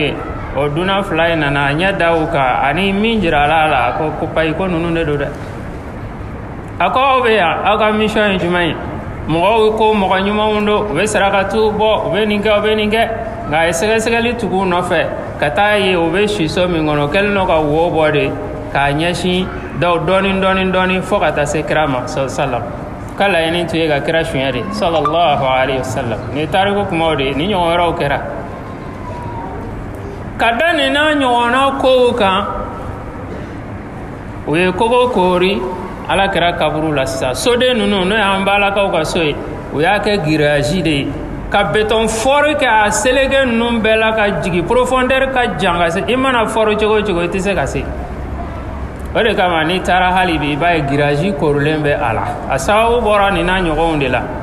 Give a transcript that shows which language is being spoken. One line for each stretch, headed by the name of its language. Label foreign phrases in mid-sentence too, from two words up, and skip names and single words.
Bambara: ye o dunan fila ye nana a ɲɛ da u kan ani min jira a la ko payi ko ninnu de don dɛ a ko aw bɛ yan aw ka mission ye jumɛn ye mɔgɔw ko mɔgɔ ɲumanw don u bɛ sarakatiw bɔ u bɛ nin kɛ u bɛ nin kɛ nka a ye sɛgɛsɛgɛli tugu u nɔfɛ ka taa ye u bɛ siso min kɔnɔ o kɛlen don ka wo bɔ de k'a ɲɛsin dɔɔnin fo ka taa se kira ma sallam ka laɲini tun ye ka kira suɲɛ de
Arabic: صلى الله عليه وسلم
Bambara: ni tariku kumaw de ni ɲɔgɔn wɛrɛw kɛra ka da nin n'a ɲɔgɔnna kow kan u ye kogo koori alakira kaburu la sisan soden ninnu n'o y'an balakaw ka so ye u y'a kɛ giriyasi de ye ka beton fɔri kɛ a seleke ninnu bɛɛ la ka jigin profondeur ka jan ka se i mana fɔri cogo o cogo i tɛ se ka se o de kama n'i taara hali bi i b'a ye giriyasi korilen bɛ a la a sababu bɔra nin n'a ɲɔgɔnw de la